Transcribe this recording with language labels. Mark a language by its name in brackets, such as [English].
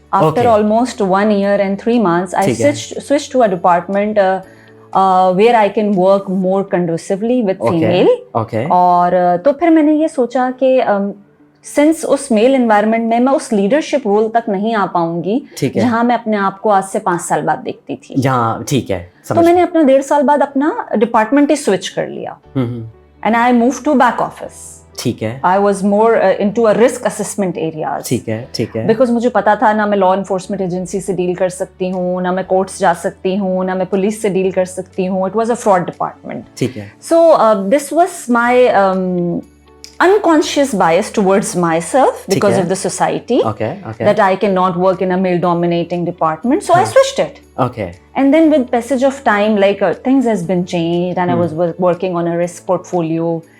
[English] After almost 1 year and 3 months, I switched to a department where I can work more conducively with female. Okay. [Urdu] اور تو پھر میں نے یہ سوچا کہ سنس اس میل انوائرمنٹ میں اس لیڈرشپ رول تک نہیں آ پاؤں گی جہاں میں اپنے آپ کو آج سے 5 سال بعد دیکھتی تھی. ٹھیک ہے. تو میں نے اپنا 1.5 سال بعد اپنا ڈپارٹمنٹ ہی سوئچ کر لیا. [English] And I move to back office. [Urdu] ٹھیک ہے. [English] I was more into a risk assessment areas. [Urdu] ٹھیک ہے. بیکاز مجھے پتا تھا نہ میں لا انفورسمنٹ ایجنسی سے ڈیل کر سکتی ہوں، نہ میں کورٹس جا سکتی ہوں، نہ میں پولیس سے ڈیل کر سکتی ہوں. [English] It was a fraud department. [Urdu] ٹھیک ہے. [English] So this was my unconscious bias towards myself because of the society. Okay. That I cannot work in a male dominating department, so I switched it. Okay. And then with passage of time, like things has been changed and I was working on a risk portfolio.